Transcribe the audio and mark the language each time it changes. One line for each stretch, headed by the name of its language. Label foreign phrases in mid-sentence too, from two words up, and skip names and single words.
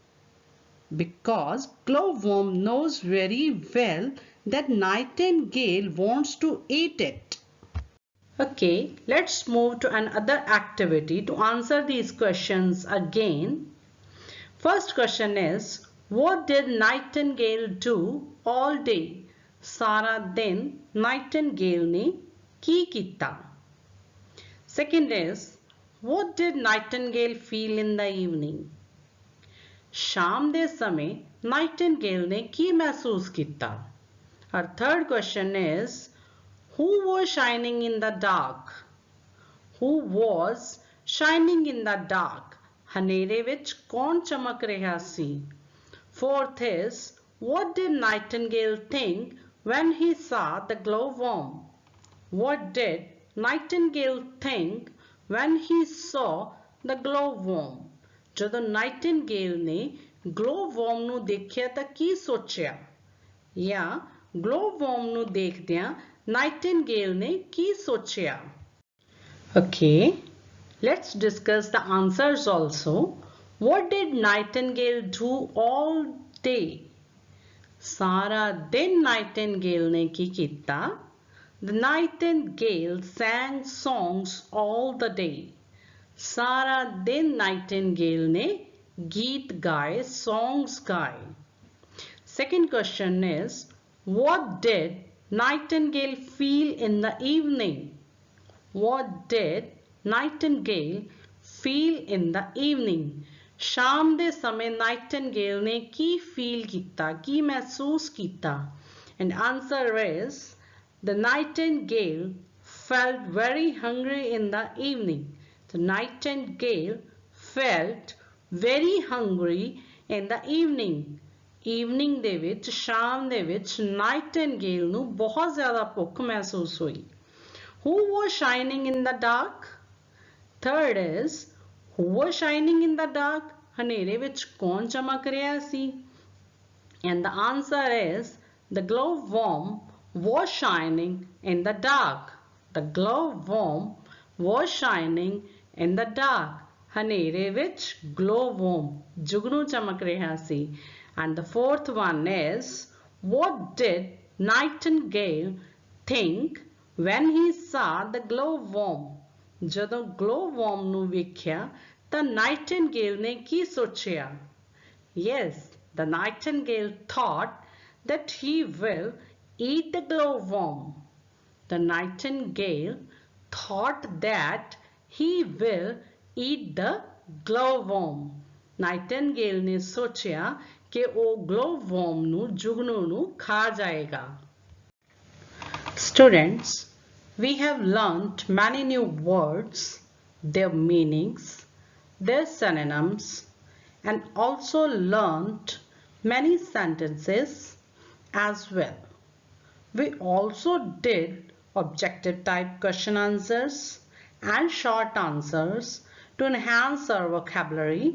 English: Because glowworm knows very well that nightingale wants to eat it. Okay, let's move to another activity to answer these questions again. First question is, what did nightingale do all day?
Punjabi: ਸਾਰਾ ਦਿਨ nightingale ਨੇ ਕੀ ਕੀਤਾ?
English: Second is, what did nightingale feel in the evening?
Punjabi: शाम ਦੇ ਸਮੇਂ nightingale ने ਕੀ महसूस ਕੀਤਾ?
English: Our third question is, who was shining in the dark? Who was shining in the dark?
Punjabi: ਹਨੇਰੇ ਵਿੱਚ ਕੌਣ ਚਮਕ ਰਿਹਾ ਸੀ?
English: Fourth is, what did nightingale think when he saw the glowworm? What did nightingale think when he saw the glowworm?
Punjabi: ਜਦੋਂ nightingale ਨੇ glowworm ਨੂੰ ਦੇਖਿਆ ਤਾਂ ਕੀ ਸੋਚਿਆ? ਜਾਂ glowworm ਨੂੰ ਦੇਖਦਿਆਂ nightingale ਨੇ ਕੀ ਸੋਚਿਆ?
English: Okay, let's discuss the answers also. What did nightingale do all day?
Punjabi: ਸਾਰਾ ਦਿਨ nightingale ਨੇ ਕੀ ਕੀਤਾ?
English: The nightingale sang songs all the day.
Punjabi: ਸਾਰਾ ਦਿਨ nightingale ਨੇ ਗੀਤ ਗਾਏ, songs ਗਾਏ.
English: Second question is, What did Nightingale feel in the evening? What did Nightingale feel in the evening?
Punjabi: ਸ਼ਾਮ ਦੇ ਸਮੇਂ Nightingale ਨੇ ਕੀ feel ਕੀਤਾ, ਕੀ ਮਹਿਸੂਸ ਕੀਤਾ?
English: And answer is, the Nightingale felt very hungry in the evening. The Nightingale felt very hungry in the evening.
Punjabi: Evening ਦੇ ਵਿੱਚ, ਸ਼ਾਮ ਦੇ ਵਿੱਚ Nightingale ਨੂੰ ਬਹੁਤ ਜ਼ਿਆਦਾ ਭੁੱਖ ਮਹਿਸੂਸ ਹੋਈ.
English: Who was shining in the dark? Third is, who was shining in the dark?
Punjabi: ਹਨੇਰੇ ਵਿੱਚ ਕੌਣ ਚਮਕ ਰਿਹਾ ਸੀ?
English: And the answer is, the glowworm was shining in the dark. The glowworm was shining in the dark.
Punjabi: ਹਨੇਰੇ ਵਿੱਚ glowworm ਜੁਗਨੂ ਚਮਕ ਰਿਹਾ ਸੀ.
English: And the fourth one is, what did Nightingale think when he saw the glowworm?
Punjabi: ਜਦੋਂ glowworm ਨੂੰ ਵੇਖਿਆ ਤਾਂ Nightingale ਨੇ ਕੀ ਸੋਚਿਆ?
English: Yes, the Nightingale thought that he will eat the glowworm. The Nightingale thought that he will eat the glowworm.
Punjabi: Nightingale ਨੇ ਸੋਚਿਆ ਕਿ ਉਹ glowworm ਨੂੰ, ਜੁਗਨੂ ਨੂੰ ਖਾ ਜਾਏਗਾ.
English: Students, we have learnt many new words, their meanings, their synonyms, and also learnt many sentences as well. We also did objective type question answers and short answers to enhance our vocabulary.